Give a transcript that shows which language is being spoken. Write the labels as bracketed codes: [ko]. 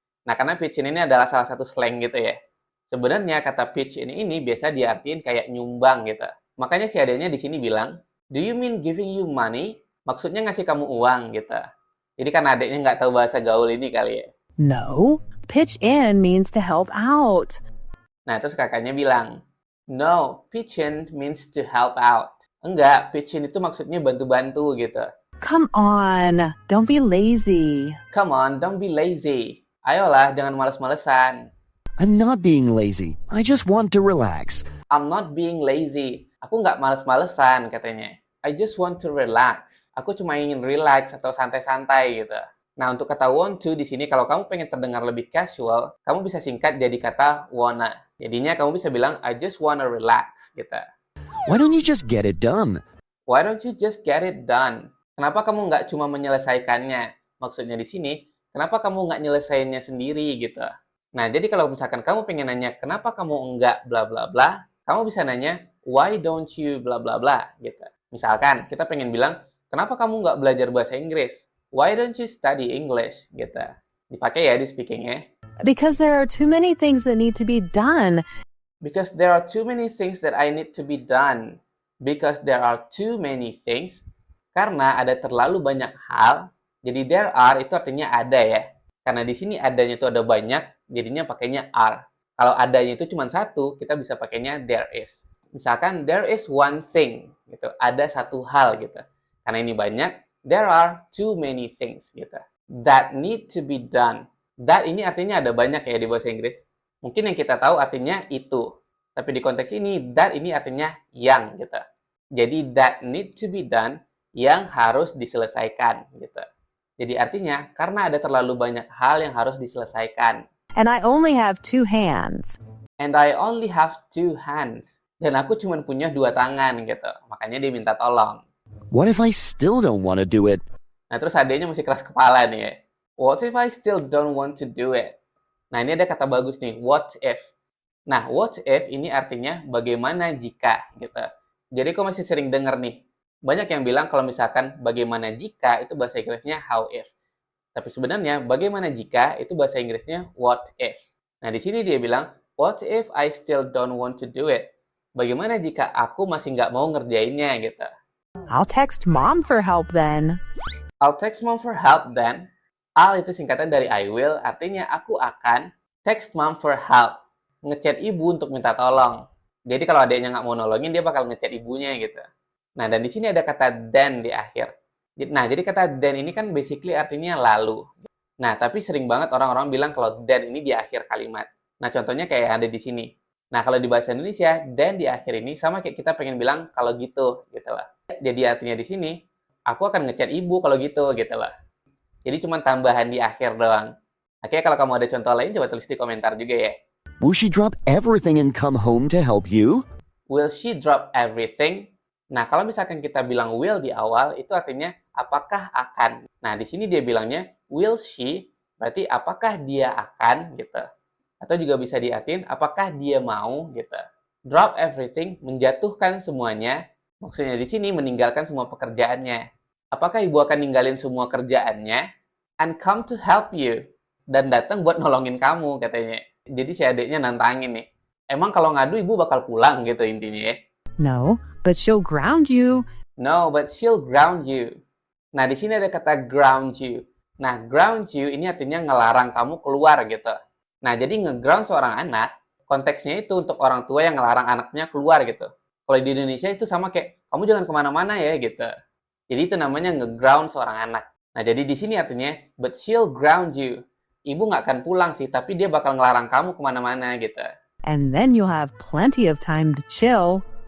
[id] Nah, karena pitch in ini adalah salah satu slang gitu ya. Sebenarnya kata pitch in ini biasa diartiin kayak nyumbang gitu. Makanya si adanya di sini bilang, [en] do you mean giving you money? [id] Maksudnya ngasih kamu uang gitu. Jadi kan adiknya nggak tahu bahasa gaul ini kali ya. [en] No, pitch in means to help out. [id] Nah, terus kakaknya bilang, [en] no, pitch in means to help out. [id] Enggak, pitch in itu maksudnya bantu-bantu gitu. [en] Come on, don't be lazy. Come on, don't be lazy. [id] Ayolah, jangan males-malesan. [en] I'm not being lazy. I just want to relax. I'm not being lazy. [id] Aku nggak males-malesan, katanya. [en] I just want to relax. [id] Aku cuma ingin relax atau santai-santai gitu. Nah, untuk kata want to di sini kalau kamu pengen terdengar lebih casual, kamu bisa singkat jadi kata wanna. Jadinya kamu bisa bilang [en] I just wanna relax [id] gitu. [en] Why don't you just get it done? Why don't you just get it done? [id] Kenapa kamu nggak cuma menyelesaikannya? Maksudnya di sini, kenapa kamu nggak nyelesainnya sendiri gitu. Nah, jadi kalau misalkan kamu pengen nanya kenapa kamu nggak bla bla bla, kamu bisa nanya [en] why don't you [id] bla bla bla gitu. Misalkan kita pengen bilang, kenapa kamu nggak belajar bahasa Inggris? [en] Why don't you study English? [id] Gitu. Dipakai ya di speakingnya. [en] Because there are too many things that need to be done. Because there are too many things that I need to be done. Because there are too many things. [id] Karena ada terlalu banyak hal. Jadi there are itu artinya ada ya. Karena di sini adanya itu ada banyak, jadinya pakainya are. Kalau adanya itu cuma satu, kita bisa pakainya there is. [en] Misalkan there is one thing. [id] Gitu. Ada satu hal gitu. Karena ini banyak, [en] there are too many things [id] gitu. [en] That need to be done. [id] That ini artinya ada banyak ya di bahasa Inggris. Mungkin yang kita tahu artinya itu. Tapi di konteks ini, that ini artinya yang gitu. Jadi [en] that need to be done [id] yang harus diselesaikan gitu. Jadi artinya karena ada terlalu banyak hal yang harus diselesaikan. [en] And I only have 2 hands. And I only have 2 hands. [id] Dan aku cuma punya 2 tangan gitu. Makanya dia minta tolong. [en] What if I still don't want to do it? [id] Nah, terus adanya masih keras kepala nih ya. [en] What if I still don't want to do it? [id] Nah, ini ada kata bagus nih, what if. Nah, what if ini artinya bagaimana jika gitu. Jadi aku masih sering dengar nih, banyak yang bilang kalau misalkan bagaimana jika itu bahasa Inggrisnya how if. Tapi sebenarnya bagaimana jika itu bahasa Inggrisnya what if. Nah, di sini dia bilang, [en] what if I still don't want to do it? [id] Bagaimana jika aku masih nggak mau ngerjainnya gitu. [en] I'll text mom for help then. I'll text mom for help then. I'll [id] itu singkatan dari [en] I will, [id] artinya aku akan. [en] Text mom for help. [id] Ngechat ibu untuk minta tolong. Jadi kalau adiknya nggak mau nolongin, dia bakal ngechat ibunya gitu. Nah, dan di sini ada kata then di akhir. Nah, jadi kata then ini kan basically artinya lalu. Nah, tapi sering banget orang-orang bilang kalau then ini di akhir kalimat. Nah, contohnya kayak ada di sini. Nah, kalau di bahasa Indonesia, then di akhir ini sama kayak kita pengen bilang kalau gitu lah. Jadi artinya di sini, aku akan ngechat ibu kalau gitu lah. Jadi cuma tambahan di akhir doang. Oke, kalau kamu ada contoh lain, coba tulis di komentar juga ya. [en] Will she drop everything and come home to help you? Will she drop everything? [id] Nah, kalau misalkan kita bilang will di awal, itu artinya apakah akan. Nah, di sini dia bilangnya will she, berarti apakah dia akan gitu. Atau juga bisa diartiin apakah dia mau gitu. Drop everything, menjatuhkan semuanya. Maksudnya di sini meninggalkan semua pekerjaannya. Apakah ibu akan ninggalin semua kerjaannya [en] and come to help you? [id] Dan datang buat nolongin kamu katanya. Jadi si adiknya nantangin nih. Emang kalau ngadu ibu bakal pulang gitu intinya ya. [en] No, but she'll ground you. No, but she'll ground you. [id] Nah, di sini ada kata [en] ground you. [id] Nah, ground you ini artinya ngelarang kamu keluar gitu. Nah, jadi nge-ground seorang anak, konteksnya itu untuk orang tua yang ngelarang anaknya keluar gitu. Kalau di Indonesia itu sama kayak, kamu jangan kemana-mana ya gitu. Jadi itu namanya nge-ground seorang anak. Nah, jadi di sini artinya, [en] but she'll ground you. [id] Ibu nggak akan pulang sih, tapi dia bakal ngelarang kamu kemana-mana gitu. [en] And then you'll have plenty of time to chill.